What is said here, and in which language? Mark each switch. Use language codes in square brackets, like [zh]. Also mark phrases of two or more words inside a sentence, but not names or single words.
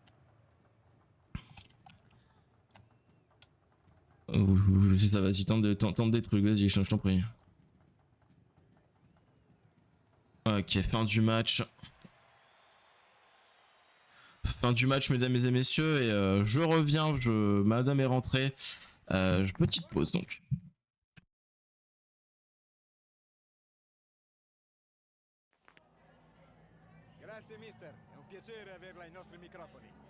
[fr] C'est ça, vas-y, tente des trucs, vas-y, je t'en prie. Ok, fin du match. Fin du match, mesdames et messieurs, et je reviens, madame est rentrée. Petite pause donc. [it] Grazie mister, è un piacere averla ai nostri microfoni.